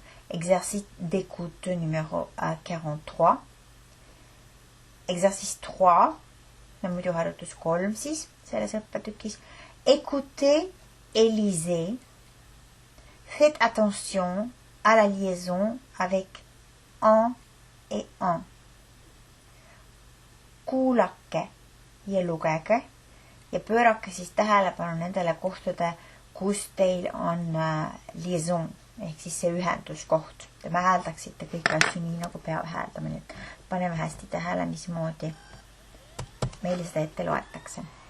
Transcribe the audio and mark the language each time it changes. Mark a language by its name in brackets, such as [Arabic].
[French] Exercice d'écoute numéro 43. Exercice 3. [Estonian] Ja muidu harjutus 3 siis selles õppetükis. [French] Écoutez et lisez. Faites attention à la liaison avec en et en. [Estonian] Kuulake ja lugege ja pöörake siis tähelepanu nendele kohtade, kus teil on liaison ehk siis see ühenduskoht. Te me hääldaksite kõik asju nii, nagu peab hääldama. Nüüd paneme hästi tähele, mismoodi meile seda ette loetakse.